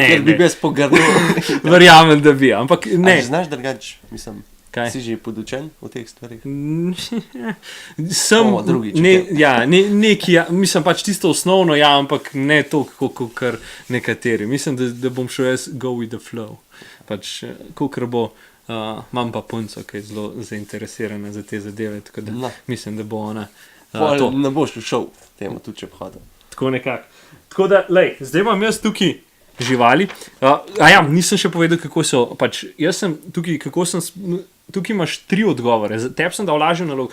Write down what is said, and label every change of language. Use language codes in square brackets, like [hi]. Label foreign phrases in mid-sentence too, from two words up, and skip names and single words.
[sl] ker bi bil pogrnil. Verjamem, da bi, ampak ne. A že znaš drugač, mislim... Kaj? Si že podučen v teh stvarih? Sem, mislim pač tisto osnovno, ampak ne toliko, kot nekateri. Mislim, da bom šel jaz [en] go with the flow. [sl] Pač, kolikor bo, imam pa punco, ki je zelo zainteresirana za te zadeve, tako da mislim, da bo ona to. Ne boš šel temu tudi, če pohodil. Tako nekako. Tako da, zdaj imam jaz tukaj živali. Nisem še povedal, kako so, pač, jaz sem tukaj, tukaj imaš 3 odgovore, tebi sem dal lažjo nalogo.